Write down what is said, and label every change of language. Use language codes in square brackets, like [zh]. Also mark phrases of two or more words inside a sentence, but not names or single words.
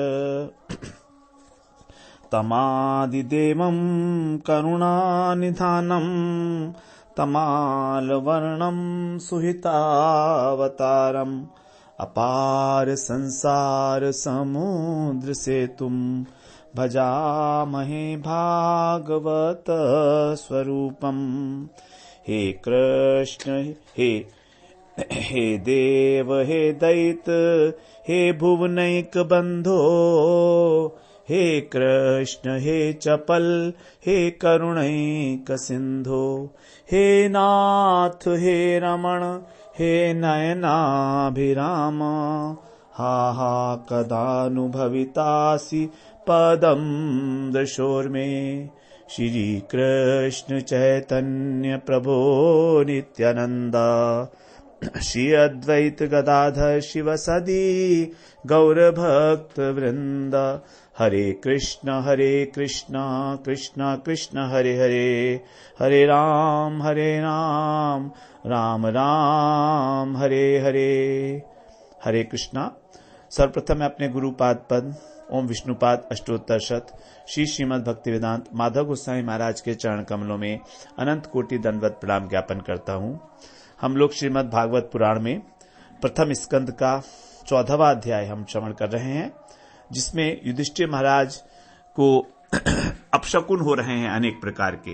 [sa] तमादिदेवं करुणानिधानं तमालवर्णं सुहितावतारम् अपार संसार समुद्र सेतुं भजामहे भागवत स्वरूपम्। हे कृष्ण हे देव हे दैत हे भुवनैक बंधो हे कृष्ण हे चपल हे करुणैक सिंधो हे नाथ हे रमण हे नयनाभिराम हा हा कदानुभवितासि पदं दशोर्मे। श्री कृष्ण चैतन्य प्रभो नित्यानंद श्री अद्वैत गदाधर शिवसदी गौर भक्त वृंद। हरे कृष्ण कृष्ण कृष्ण हरे हरे हरे राम राम राम हरे हरे। [hi] हरे कृष्णा। सर्वप्रथम मैं अपने गुरुपाद पद ओम विष्णुपाद अष्टोत्तर शत श्री श्रीमद् भक्तिवेदांत माधव गोस्वामी महाराज के चरण कमलों में अनंत कोटि दंडवत प्रणाम ज्ञापन करता हूँ। हम लोग श्रीमद् भागवत पुराण में प्रथम स्कंद का 14वां अध्याय हम श्रवण कर रहे हैं, जिसमें युधिष्ठिर महाराज को अपशकुन हो रहे हैं अनेक प्रकार के।